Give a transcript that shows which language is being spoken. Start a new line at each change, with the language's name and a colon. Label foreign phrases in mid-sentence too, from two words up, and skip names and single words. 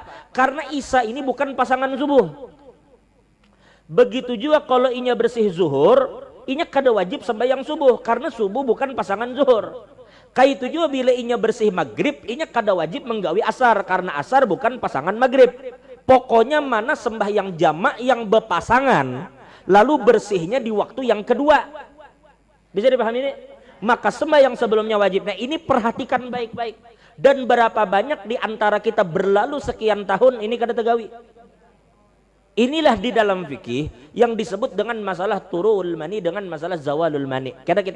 Banjar: Karena isya ini bukan pasangan subuh. Begitu juga kalau inya bersih zuhur, inya kada wajib sembahyang subuh, karena subuh bukan pasangan zuhur. Kayak itu juga bila inya bersih maghrib, inya kada wajib menggawi asar, karena asar bukan pasangan maghrib. Pokoknya mana sembahyang jamak yang berpasangan, lalu bersihnya di waktu yang kedua. Bisa dipahami ini? Maka sembahyang sebelumnya wajib. Nah ini perhatikan baik-baik. Dan berapa banyak di antara kita berlalu sekian tahun ini kada tegawi. Inilah di dalam fikih yang disebut dengan masalah turul mani dengan masalah zawalul mani.